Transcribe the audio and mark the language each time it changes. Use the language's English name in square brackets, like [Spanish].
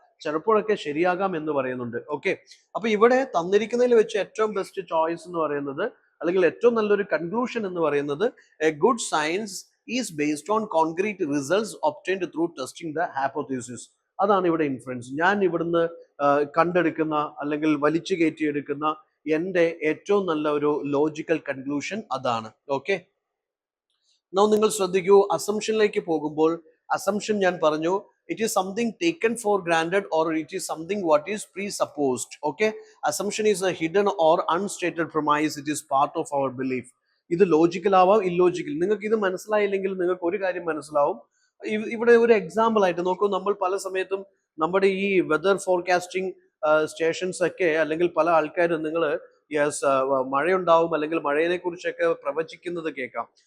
[Malayalam] ചിലപ്പോഴൊക്കെ ശരിയാകാം എന്ന് പറയുന്നുണ്ട്. ഓക്കെ, അപ്പൊ ഇവിടെ തന്നിരിക്കുന്നതിൽ വെച്ച് ഏറ്റവും ബെസ്റ്റ് ചോയ്സ് എന്ന് പറയുന്നത്, അല്ലെങ്കിൽ ഏറ്റവും നല്ലൊരു കൺക്ലൂഷൻ എന്ന് പറയുന്നത്, [English] A good science is based on concrete results obtained through testing the hypothesis. [Malayalam] അതാണ് ഇവിടെ ഇൻഫറൻസ്. ഞാൻ ഇവിടുന്ന് കണ്ടെടുക്കുന്ന അല്ലെങ്കിൽ വലിച്ചു കയറ്റിയെടുക്കുന്ന എൻ്റെ ഏറ്റവും നല്ല ഒരു ലോജിക്കൽ കൺക്ലൂഷൻ അതാണ്. ഓക്കെ, നിങ്ങൾ ശ്രദ്ധിക്കൂ. അസംഷനിലേക്ക് പോകുമ്പോൾ അസംഷൻ ഞാൻ പറഞ്ഞു, [English] it is something taken for granted or it is something what is presupposed. Okay, assumption is a hidden or unstated premise. It is part of our belief. [Malayalam] ഇത് logical ആവാം, illogical. നിങ്ങൾക്ക് ഇത് മനസ്സിലായില്ലെങ്കിൽ നിങ്ങൾക്ക് ഒരു കാര്യം മനസ്സിലാവും. ഇവിടെ ഒരു എക്സാമ്പിൾ ആയിട്ട് നോക്കൂ. നമ്മൾ പല സമയത്തും നമ്മുടെ ഈ വെതർ ഫോർകാസ്റ്റിംഗ് സ്റ്റേഷൻസ് ഒക്കെ, അല്ലെങ്കിൽ പല ആൾക്കാരും നിങ്ങൾ മഴയുണ്ടാവും അല്ലെങ്കിൽ മഴയെ കുറിച്ചൊക്കെ പ്രവചിക്കുന്നത് കേൾക്കാം.